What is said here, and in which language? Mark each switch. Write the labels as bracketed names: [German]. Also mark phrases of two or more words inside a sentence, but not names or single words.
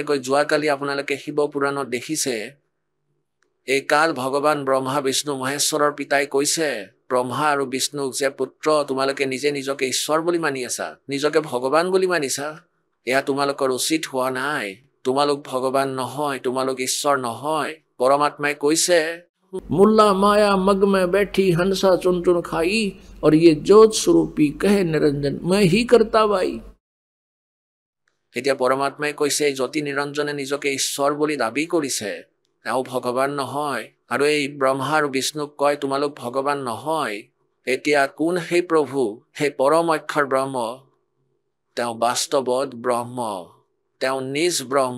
[Assamese] যেনেকৈ যোৱাকালি আপোনালোকে শিৱ পুৰাণত দেখিছে এই কাল ভগৱান ব্ৰহ্মা বিষ্ণু মহেশ্বৰৰ পিতাই কৈছে ব্ৰহ্মা আৰু বিষ্ণুক যে পুত্ৰ তোমালোকে নিজে নিজকে ঈশ্বৰ বুলি মানি আছা, নিজকে ভগৱান বুলি মানিছা, এয়া তোমালোকৰ উচিত হোৱা নাই। তোমালোক ভগৱান নহয়, তোমালোক ঈশ্বৰ নহয়। পৰমাত্মাই কৈছে [Hindi] मुल्ला माया मग में बैठी हंसा चुन चुन खाई और ये जोत स्वरूपी कहे निरंजन मैं ही करता भाई। [Assamese] এতিয়া পৰমাত্মাই কৈছে জ্যোতি নিৰঞ্জনে নিজকে ঈশ্বৰ বুলি দাবী কৰিছে, তেওঁ ভগৱান নহয়। আৰু এই ব্ৰহ্মা আৰু বিষ্ণুক কয় তোমালোক ভগৱান নহয়। এতিয়া কোন সেই প্ৰভু, সেই পৰম অক্ষৰ ব্ৰহ্ম? তেওঁ বাস্তৱত ব্ৰহ্ম, তেওঁ নিজ ব্ৰহ্ম।